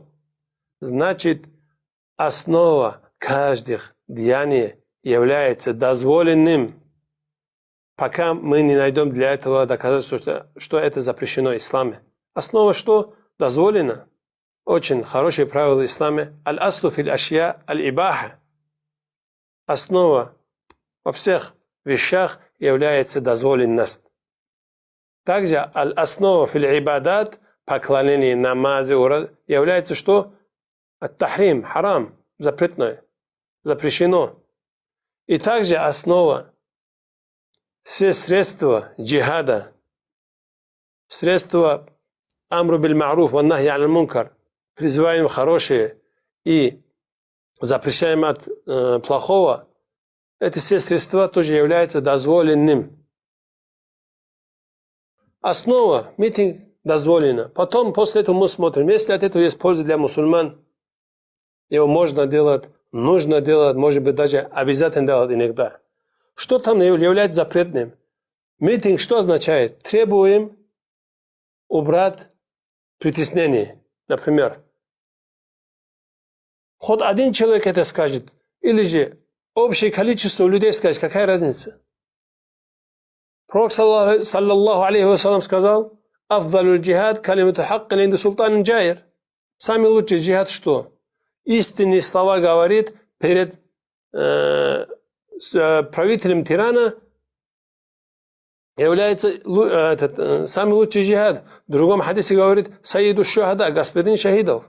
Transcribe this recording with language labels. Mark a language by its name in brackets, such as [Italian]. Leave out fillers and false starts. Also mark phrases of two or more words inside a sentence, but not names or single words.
[Russian] Значит, основа каждых деяний является дозволенным, пока мы не найдем для этого доказательства, что это запрещено в исламе. Основа что? Дозволено. Очень хорошее правило в исламе. [Arabic] الأصل في الأشياء الإباحة. [Russian] Основа во всех вещах является дозволенность. Также основа [Arabic] في العبادات, [Russian] поклонение, намазы, является что? [Arabic] التحريم، حرام, [Russian] запретное, запрещено. И также основа, все средства джихада, средства [Arabic] الأمر بالمعروف والنهي عن المنكر, [Russian] призываем хорошее и запрещаем от плохого, эти все средства тоже являются дозволенным. Основа, митинг дозволено. Потом, после этого мы смотрим, если от этого есть польза для мусульман, его можно делать, нужно делать, может быть даже обязательно делать иногда. Что там является запретным? Митинг что означает? Требуем убрать притеснение. Например, хоть один человек это скажет, или же общее количество людей скажет, какая разница? Пророк, [Arabic] صلى الله عليه وسلم, сказал, «أفضل الجهاد كلمة حق عند سلطان جائر». [Russian] Самый лучший джихад что? Истинные слова говорит перед правителем тирана, является самый лучший джихад. В другом хадисе говорит, [Arabic] «سيد الشهداء», [Russian] господин шахидов.